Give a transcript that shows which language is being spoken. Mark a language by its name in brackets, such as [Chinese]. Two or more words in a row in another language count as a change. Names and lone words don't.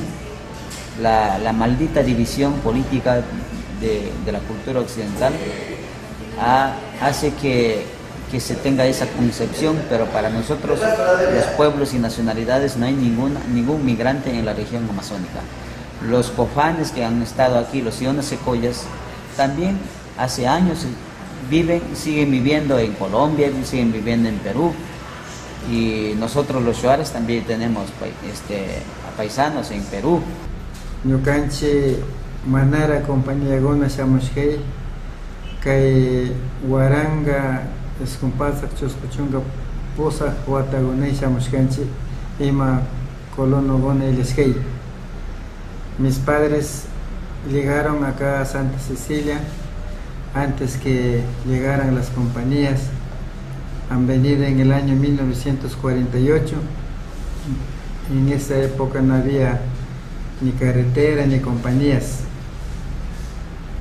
[Spanish] La maldita división política de la cultura occidental hace que se tenga esa concepción, pero para nosotros, los pueblos y nacionalidades, no hay ningún migrante en la región amazónica. Los cofanes que han estado aquí, los siones secoyas, también hace años siguen viviendo en Colombia, siguen viviendo en Perú, y nosotros los shuares también tenemos paisanos en Perú. [Quechua] Ñukanchik manara compañía guna shamushkay kay waranga escumpasak chuskuchunga pusaq watagunay shamushkanchik ima colono guna ilishkay. [Spanish] Mis padres llegaron acá a Santa Cecilia antes que llegaran las compañías. Han venido en el año 1948. En esa época no había ni carretera ni compañías.